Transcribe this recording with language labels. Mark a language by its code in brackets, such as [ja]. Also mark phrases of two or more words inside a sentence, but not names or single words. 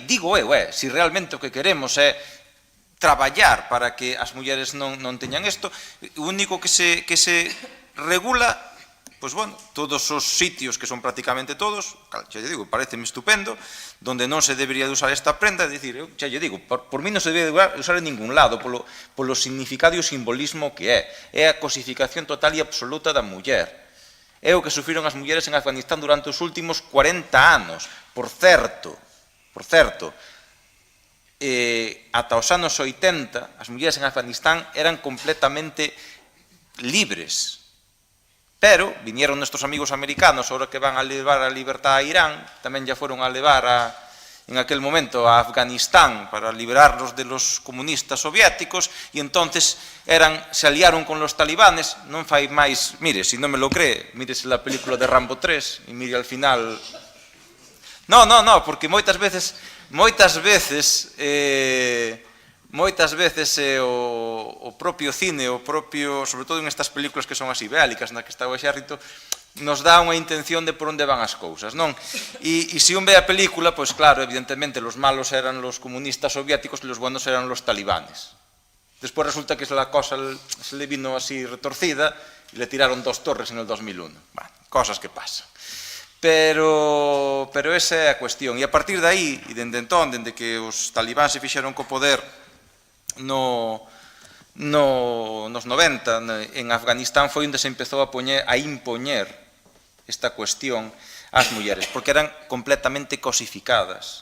[gl] Digo eu, se realmente o que queremos é traballar para que as mulleres non teñan isto, o único que se regula, pois, bueno, todos os sitios, que son prácticamente todos, xa lle digo, pareceme estupendo, donde non se debería de usar esta prenda, é dicir, xa lle digo, por mí non se debe de usar en ningún lado, polo significado e o simbolismo que é a cosificación total e absoluta da muller. É o que sufriron as mulleres en Afganistán durante os últimos 40 anos. Por certo, ata os anos 80, as mulleres en Afganistán eran completamente libres. [es] Pero vinieron nuestros amigos americanos, ahora que van a levar a libertad a Irán, tamén ya fueron a levar en aquel momento a Afganistán para liberarlos de los comunistas soviéticos, y entonces se aliaron con los talibanes. [gl] Non fai máis, mire, se non [es] me lo cree, mírese la película de Rambo 3 [gl] e mire al final. No, porque moitas veces o propio cine, sobre todo en estas películas que son así bélicas, na que está o exército, nos dá unha intención de por onde van as cousas, non? E se un ve a película, pois claro, evidentemente, [es] los malos eran los comunistas soviéticos e los buenos eran los talibanes. Despois resulta que la cosa se le vino así retorcida e le tiraron 2 torres en el 2001. Bueno, cosas que pasan. [gl] Pero esa é a cuestión. E a partir de aí, e dende entón, dende que os talibáns se fixeron co poder nos 90, en Afganistán, foi onde se empezou a impoñer esta cuestión ás mulleres, porque eran completamente cosificadas.